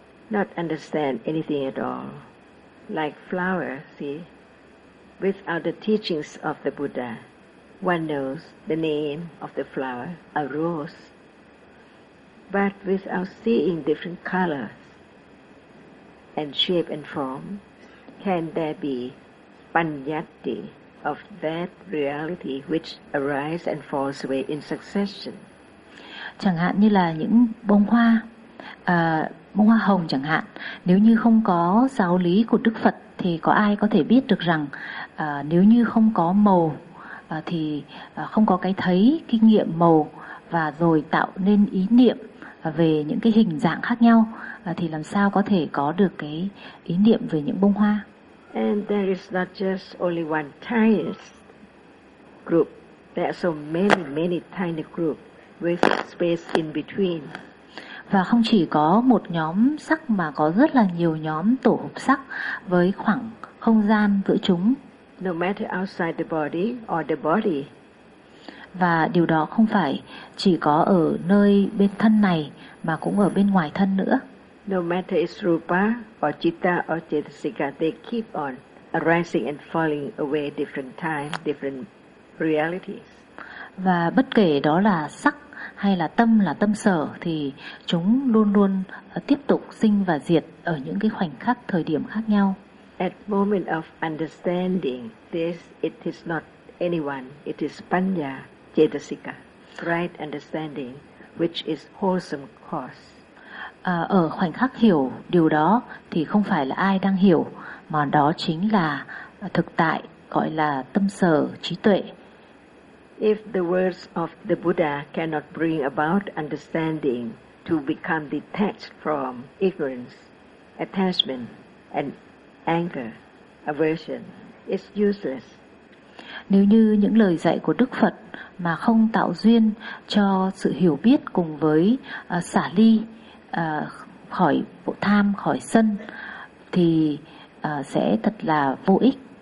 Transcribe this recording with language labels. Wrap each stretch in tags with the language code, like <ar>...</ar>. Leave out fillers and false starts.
<en>Not understand anything at all. Like flower, see? Without the teachings of the Buddha, one knows the name of the flower, a rose. But without seeing different colors and shape and form, can there be panyati of that reality which arises and falls away in succession?</en> <vi>Chẳng hạn như là những bông hoa hồng chẳng hạn. Nếu như không có giáo lý của Đức Phật thì có ai có thể biết được rằng nếu như không có màu thì không có cái thấy, kinh nghiệm màu và rồi tạo nên ý niệm về những cái hình dạng khác nhau thì làm sao có thể có được cái ý niệm về những bông hoa.</vi> <en>And there is not just only one tiny group. There are so many, many tiny groups with space in between.</en> <vi>Và không chỉ có một nhóm sắc mà có rất là nhiều nhóm tổ hợp sắc với khoảng không gian giữa chúng.</vi> <en>No matter outside the body or the body.</en> <vi>Và điều đó không phải chỉ có ở nơi bên thân này mà cũng ở bên ngoài thân nữa.</vi> <en>No matter it's rupa or citta or cetasika, they keep on arising and falling away different times, different realities.</en> <vi>Và bất kể đó là sắc hay là tâm sở thì chúng luôn luôn tiếp tục sinh và diệt ở những cái khoảnh khắc thời điểm khác nhau.</vi> <en>At moment of understanding this, it is not anyone, it is Panya Chetasika, right understanding, which is wholesome cause.</en> <vi>Ở khoảnh khắc hiểu điều đó thì không phải là ai đang hiểu, mà đó chính là thực tại, gọi là tâm sở trí tuệ.</vi> <en>If the words of the Buddha cannot bring about understanding to become detached from ignorance, attachment, and anger, aversion, it's useless.</en> <vi>Nếu như những lời dạy của Đức Phật mà không tạo duyên cho sự hiểu biết cùng với xả ly khỏi bộ tham, khỏi sân, thì sẽ thật là vô ích.</vi>